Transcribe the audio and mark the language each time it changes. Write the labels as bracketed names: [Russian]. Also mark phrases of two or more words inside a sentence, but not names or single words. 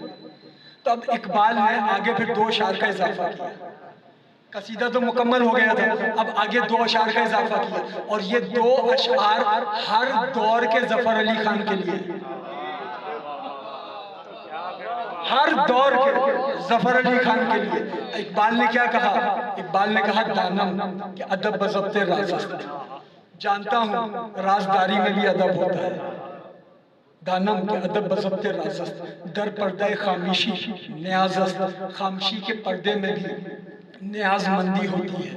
[Urdu] تو اب اقبال نے آگے پھر 2 اشعار کا اضافہ کیا، قصیدہ تو مکمل ہو گیا تھا، اب آگے 2 اشعار کا اضافہ کیا، اور یہ 2 اشعار ہر دور کے ظفر علی خان کے لیے، ہر دور کے ظفر علی خان کے لیے۔ اقبال نے کیا کہا؟ اقبال نے کہا [Persian] دانم کہ ادب بضبط راز است، [Urdu] جانتا ہوں رازداری میں بھی ادب ہوتا ہے، [Persian] دانم کے ادب بضبط راز است، در پردہ خاموشی نیاز است، [Urdu] خاموشی کے پردے میں بھی نیاز مندی ہوتی ہے۔